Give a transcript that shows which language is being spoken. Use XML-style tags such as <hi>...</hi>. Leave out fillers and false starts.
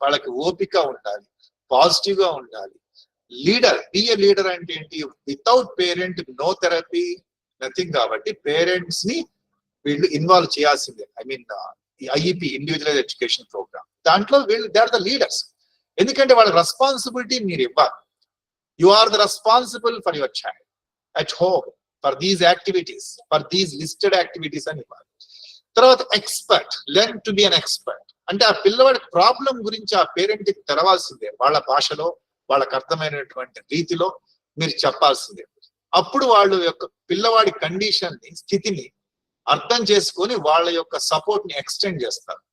<te>వాళ్ళకి ఓపిక ఉండాలి, పాజిటివ్ గా ఉండాలి. బి ఏ లీడర్ అంటే ఏంటి?</te> <en>Without parent no therapy, nothing.</en> <te>కాబట్టి పేరెంట్స్ ని వీళ్ళు ఇన్వాల్వ్ చేయాల్సిందే. ఐఈపి, ఇండివిజువల్ ఎడ్యుకేషన్ ప్రోగ్రామ్, దాంట్లో వీళ్ళు</te> <en>They are the leaders.</en> <te>ఎందుకంటే వాళ్ళ రెస్పాన్సిబిలిటీ మీరు ఇవ్వాలి.</te> <en>You are the responsible for your child at home, for these activities, for these listed activities</en> <te>అని ఇవ్వాలి. తర్వాత expert,</te> <en>Learn to be an expert.</en> <te>అంటే ఆ పిల్లవాడి ప్రాబ్లం గురించి ఆ పేరెంట్కి తెలవాల్సిందే. వాళ్ళ భాషలో, వాళ్ళకి అర్థమైనటువంటి రీతిలో మీరు చెప్పాల్సిందే. అప్పుడు వాళ్ళు యొక్క పిల్లవాడి కండిషన్ ని, స్థితిని అర్థం చేసుకొని వాళ్ళ యొక్క సపోర్ట్ ని ఎక్స్టెండ్ చేస్తారు.</te>